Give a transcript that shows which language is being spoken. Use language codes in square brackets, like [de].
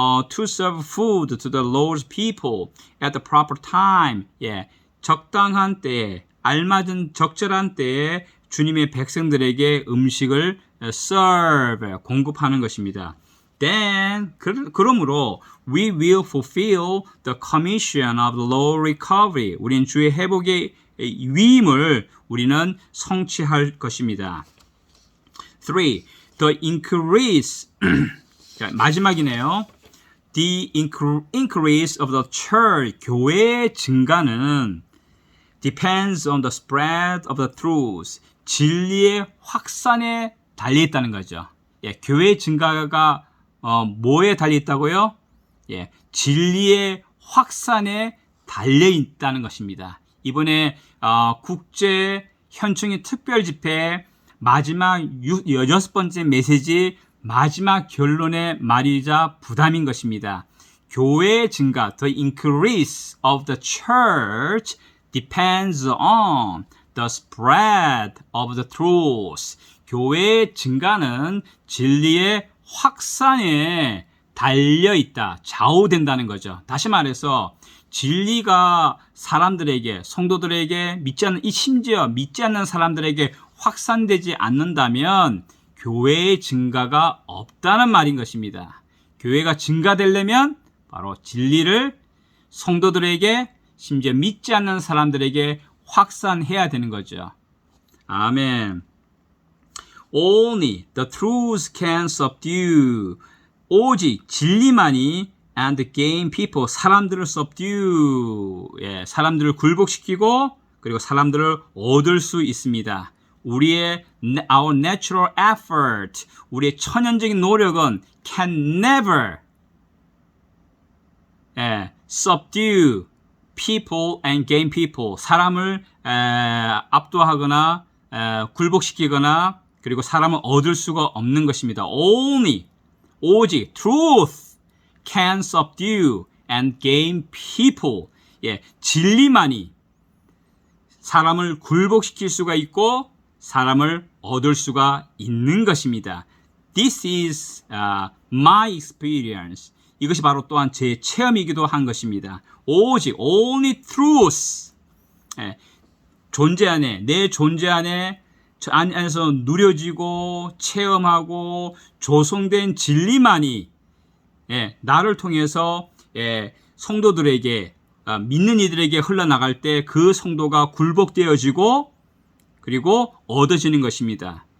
[en] To serve food to the Lord's people at the proper time. [ko] 적당한 때에, 알맞은 적절한 때에 주님의 백성들에게 음식을 serve, 공급하는 것입니다. [en] Then, [ko] 그러므로 [en] we will fulfill the commission of the Lord recovery. [ko] 우리는 주의 회복의 위임을 우리는 성취할 것입니다. 3. [en] The increase [ko] 마지막이네요. [en] The increase of the church, [ko] 교회의 증가는 [en] depends on the spread of the truths, [ko] 진리의 확산에 달려있다는 거죠. 교회의 증가가 뭐에 달려있다고요? 진리의 확산에 달려있다는 것입니다. 이번에 국제 현충일 특별집회 마지막 6번째 메시지 마지막 결론의 말이자 부담인 것입니다. 교회의 증가, [en] the increase of the church depends on the spread of the truth. [ko] 교회의 증가는 진리의 확산에 달려 있다. 좌우된다는 거죠. 다시 말해서 진리가 사람들에게, 성도들에게 심지어 믿지 않는 사람들에게 확산되지 않는다면 교회의 증가가 없다는 말인 것입니다. 교회가 증가되려면 바로 진리를 성도들에게, 심지어 믿지 않는 사람들에게 확산해야 되는 거죠. [en] 아멘. Only the truth can subdue. [ko] 오직 진리만이 [en] and gain people. [ko] 사람들을 subdue. 예, 사람들을 굴복시키고 그리고 사람들을 얻을 수 있습니다. [en] our natural effort, [ko] 우리의 천연적인 노력은 [en] can never subdue people and gain people. [ko] 사람을 압도하거나 굴복시키거나 그리고 사람을 얻을 수가 없는 것입니다. [en] Only, [ko] 오직 [en] truth can subdue and gain people. [ko] 예, 진리만이 사람을 굴복시킬 수가 있고 사람을 얻을 수가 있는 것입니다. [en] This is my experience. [ko] 이것이 바로 또한 제 체험이기도 한 것입니다. 오직 [en] only truth. [ko] 예, 존재 안에, 내 존재 안에서 누려지고 체험하고 조성된 진리만이 나를 통해서 성도들에게, 믿는 이들에게 흘러나갈 때 그 성도가 굴복되어지고 그리고 얻어지는 것입니다.